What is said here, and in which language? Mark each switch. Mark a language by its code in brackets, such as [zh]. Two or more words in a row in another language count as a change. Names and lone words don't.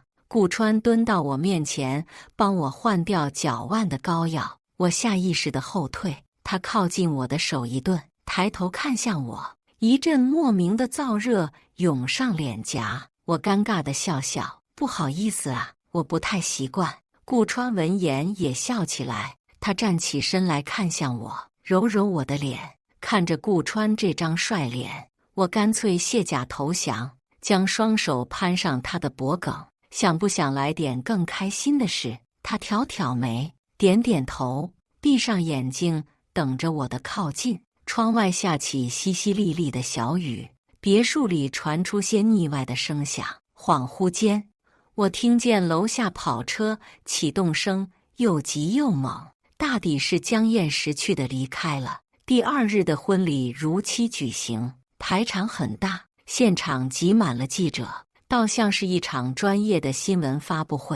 [zh] 顧川蹲到我面前，幫我換掉腳腕的膏藥。我下意識地後退，他靠近我的手一頓，抬頭看向我，一陣莫名的燥熱湧上臉頰。我尷尬地笑笑，不好意思啊，我不太習慣。顧川聞言也笑起來，他站起身來看向我，揉揉我的臉。看着顧川這張帥臉，我乾脆卸甲投降，將雙手攀上他的脖颈。想不想來點更開心的事？他挑挑眉，點點頭，閉上眼睛，等着我的靠近。窗外下起淅淅瀝瀝的小雨，別墅裡傳出些膩外的聲響。恍惚間，我聽見樓下跑車啟動聲又急又猛，大抵是江燕識趣地離開了。第二日的婚禮如期舉行，排場很大，現場擠滿了記者，倒像是一場專業的新聞發布會。